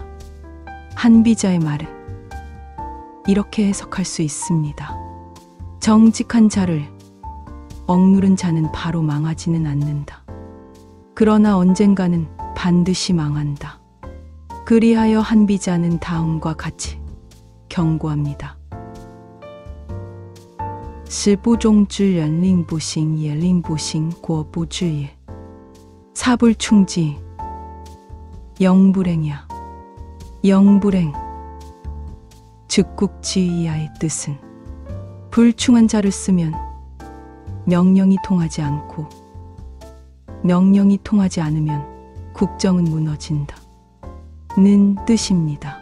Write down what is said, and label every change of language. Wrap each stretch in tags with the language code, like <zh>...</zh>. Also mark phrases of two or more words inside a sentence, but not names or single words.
<ko>한비자의 말을 이렇게 해석할 수 있습니다. 정직한 자를 억누른 자는 바로 망하지는 않는다. 그러나 언젠가는 반드시 망한다. 그리하여 한비자는 다음과 같이 경고합니다.</ko> <zh>时不忠之人令不行也令不行国不治也.</zh> <ko>사불충지 영불행이야. 영불행 즉국지이야의 뜻은 불충한 자를 쓰면 명령이 통하지 않고 명령이 통하지 않으면 국정은 무너진다 는 뜻입니다.</ko>